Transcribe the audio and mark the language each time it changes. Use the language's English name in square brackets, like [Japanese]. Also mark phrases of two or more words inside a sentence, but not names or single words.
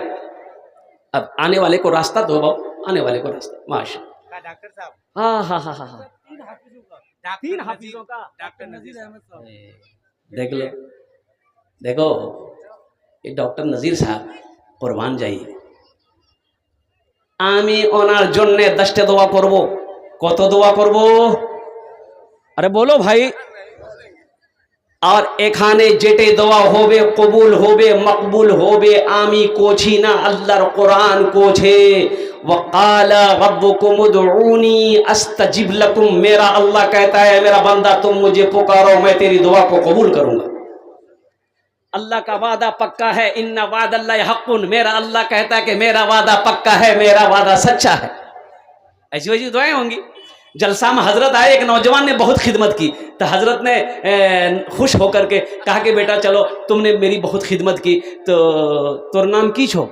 [Urdu] اب آنے والے کو راستہ دو باؤ, آنے والے کو راستہ. ماشاء ڈاکٹر صاحب, ہاں 3 حافظوں کا ڈاکٹر نذیر احمد صاحب. دیکھ لو. دیکھو یہ ڈاکٹر نذیر صاحب قربان جائیے. [Bangla] আমি ওনার জন্য 10টা দোয়া করব. কত দোয়া করব? আরে বলো ভাই. আর এখানে যেটা দোয়া হবে কবুল হবে, মকবুল হবে. আমি কোছি না, আল্লাহর কোরআন কোছে. [Arabic] وقال ربكم ادعوني استجب لكم. [Urdu] میرا اللہ کہتا ہے میرا بندہ تم مجھے پکارو میں تیری دعا کو قبول کروں گا. اللہ کا وعدہ پکا ہے. [Arabic] ان وعد اللہ حق. [Urdu] میرا اللہ کہتا ہے کہ میرا وعدہ پکا ہے, میرا وعدہ سچا ہے. ایسی ویسی دعائیں ہوں گی. جلسہ میں حضرت آئے, ایک نوجوان نے بہت خدمت کی تو حضرت نے خوش ہو کر کے کہا کہ بیٹا چلو تم نے میری بہت خدمت کی تو تور نام کی چھو؟